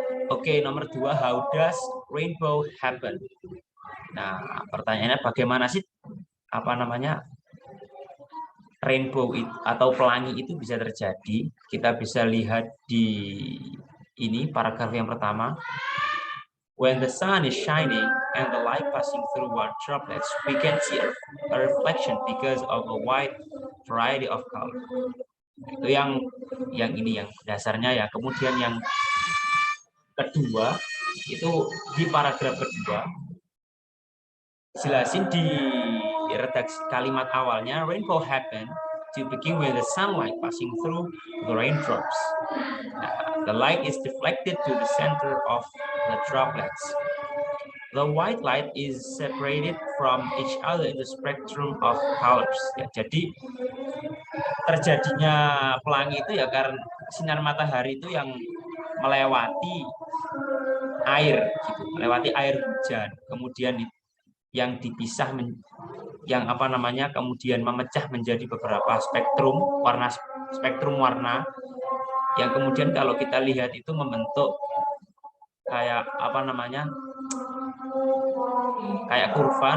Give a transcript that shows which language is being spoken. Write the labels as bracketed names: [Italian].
[Indonesian] Oke, nomor 2, [English] how does rainbow happen? [Indonesian] Nah, pertanyaannya bagaimana sih rainbow itu, atau pelangi itu bisa terjadi? Kita bisa lihat di ini paragraf yang pertama. [English] When the sun is shining and the light passing through water droplets, we can see a reflection because of a wide variety of color. [Indonesian] Itu yang ini yang dasarnya ya. Kemudian yang kedua itu di paragraf kedua jelasin di redaksi kalimat awalnya, [English] rainbow happen to begin with the sunlight passing through the raindrops. The light is deflected to the center of the droplets. The white light is separated from each other in the spectrum of colors. [Indonesian] Ya, jadi terjadinya pelangi itu ya karena sinar matahari itu yang melewati air gitu, melewati air hujan, kemudian yang dipisah yang apa namanya kemudian memecah menjadi beberapa spektrum warna yang kemudian kalau kita lihat itu membentuk kayak apa namanya kayak kurva.